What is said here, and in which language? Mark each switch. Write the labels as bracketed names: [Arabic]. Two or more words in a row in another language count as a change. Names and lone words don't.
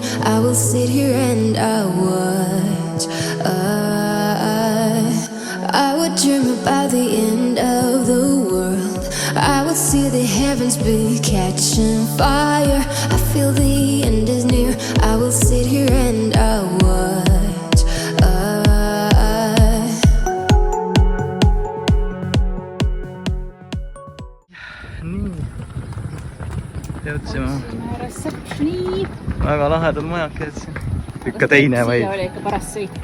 [English] I will sit here and I watch. I would dream about the end of the world. I would see the heavens be catching fire. I feel the end is near. I will sit here and I watch. [Estonian] Jõudsime. Receptioni. Väga lahedad majakad siin. Ikka teine või? Siia oli ikka paras sõit.